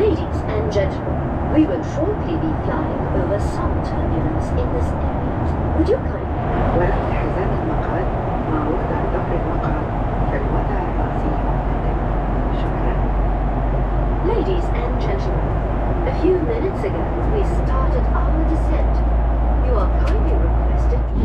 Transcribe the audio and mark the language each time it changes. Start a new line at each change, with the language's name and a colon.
English: We will shortly be flying over some turbulence in this area. Would you kindly
Arabic: وربط حزام المقعد مع وضع ظهر المقعد في الوضع الرأسي المعتدل. شكرا.
English: Ladies and gentlemen, a few minutes ago we started our descent. You are kindly requested